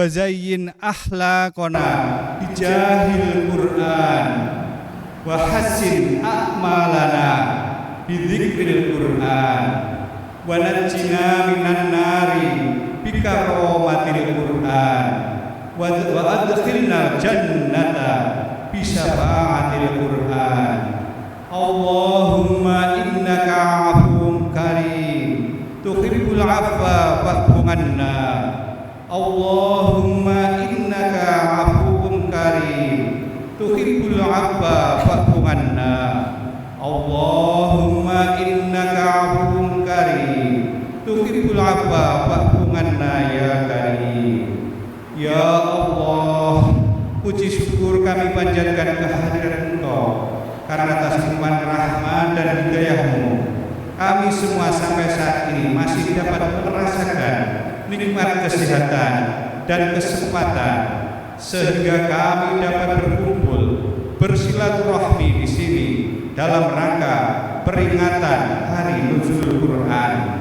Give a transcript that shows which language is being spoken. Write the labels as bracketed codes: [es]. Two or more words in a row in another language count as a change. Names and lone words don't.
[ar] زين أخلاقنا بجاه القرآن وحسن أعمالنا بذكر القرآن ونجنا من النار بكرامة القرآن وأدخلنا الجنة بشفاعة القرآن. اللهم إنك عفو كريم تحب العفو فاعف عنا. اللهم إنك عفو كريم تحب العفو فاعف عنا. اللهم إنك عفو كريم تحب العفو فاعف عنا يا كريم. [id] Ya Allah, puji syukur kami panjatkan kehadiran Engkau karena atas limpahan rahmat dan hidayah-Mu kami semua sampai saat ini masih dapat merasakan nikmat kesehatan dan kesempatan sehingga kami dapat berkumpul bersilaturahmi di sini dalam rangka peringatan Hari Nuzul Quran.